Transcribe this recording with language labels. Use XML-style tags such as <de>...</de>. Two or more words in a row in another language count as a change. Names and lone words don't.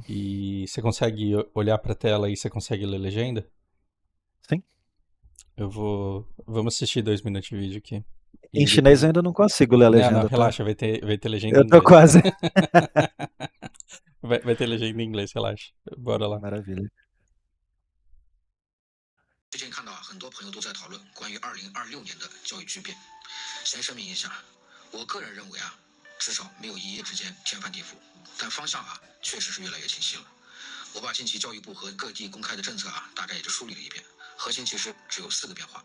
<pt>E você consegue olhar para a tela e você consegue ler legenda? Sim. Vamos assistir 2 minutos de vídeo aqui. Em E chinês depois. eu ainda não consigo ler a Não, não, legenda, tá? relaxa, vai ter legenda em Eu tô inglês. quase. Vai ter legenda em inglês, relaxa. Bora lá. Maravilha.</pt> <zh>最近看到很多朋友都在讨论关于2026年的教育巨变。先声明一下，我个人认为至少没有一夜之间天翻地覆，但方向确实是越来越清晰了。我把近期教育部和各地公开的政策大概也就梳理了一遍，核心其实只有4个变化。</zh>